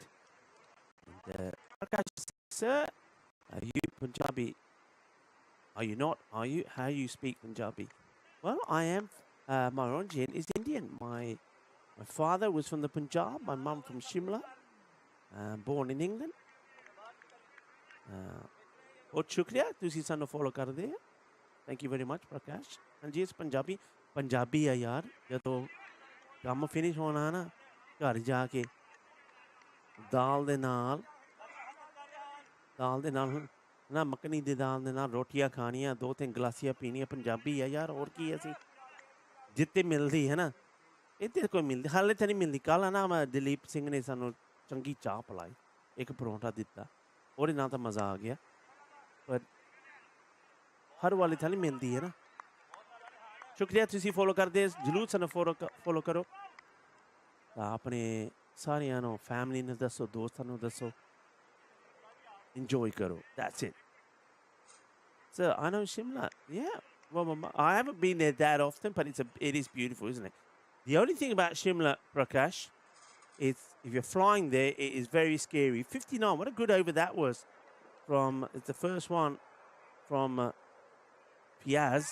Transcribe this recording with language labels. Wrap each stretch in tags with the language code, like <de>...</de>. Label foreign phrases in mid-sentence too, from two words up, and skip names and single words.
<en>And, sir, are you Punjabi? Are you not? Are you? How you speak Punjabi? Well, I am. My origin is Indian. My father was from the Punjab. My mum from Shimla. Born in England.</en> <pa>ਬਹੁਤ ਸ਼ੁਕਰੀਆ ਤੁਸੀਂ ਸਾਨੂੰ ਫ਼ਾਲੋ ਕਰ ਦੇ</pa> <en>thank you very much</en> <pa>ਪ੍ਰਕਾਸ਼ ਹਾਂ ਜੀ ਪੰਜਾਬੀ ਹੈ ਯਾਰ ਜਦੋਂ ਕੰਮ ਫਿਨਿਸ਼ ਹੋਣਾ ਨਾ ਘਰ ਜਾਕੇ ਦਾਲ ਦੇ ਨਾਲ ਨਾ ਮੱਖਣੀ ਦੀ ਦਾਲ ਦੇ ਨਾਲ ਰੋਟੀਆਂ ਖਾਣੀਆਂ 2-3 ਗਲਾਸੀਆਂ ਪੀਣੀਆਂ ਪੰਜਾਬੀ ਹੈ ਯਾਰ ਔਰ ਕੀ ਅਸੀਂ ਜਿੱਥੇ ਮਿਲਦੀ ਹੈ ਨਾ ਇੱਥੇ ਕੋਈ ਮਿਲਦੀ ਹਾਲੇ ਤੇ ਨਹੀਂ ਮਿਲਦੀ ਕੱਲ੍ਹ ਨਾ ਦਿਲੀਪ ਸਿੰਘ ਨੇ ਸਾਨੂੰ ਚੰਗੀ ਚਾਹ ਪਿਲਾਈ ਏਕ ਪਰੌਂਠਾ ਦਿੱਤਾ ਔਰ ਨਾ ਤੋ ਮਜ਼ਾ ਆ ਗਿਆ ਪਰ ਹਰ ਵਾਲੇ ਥਾਲੀ ਮਿਲਤੀ ਹੈ ਨਾ ਸ਼ੁਕਰੀਆ ਤੁਸੀਂ ਫ਼ਾਲੋ ਕਰ ਦੇ ਜ਼ਰੂਰ ਸਨ ਫ਼ਾਲੋ ਕਰੋ ਅਪਣੇ ਸਾਰਿਆਂ ਨੋ ਫੈਮਿਲੀ ਨੇ ਦੱਸੋ ਦੋਸਤਾਂ ਨੋ ਦੱਸੋ enjoy ਕਰੋ</pa> <en>that's it so I know Shimla yeah well I haven't been there that often but it is beautiful isn't it the only thing about Shimla Prakash is if you're flying there it is very scary 59 what a good over that was from it's the first one from Piaz.</en>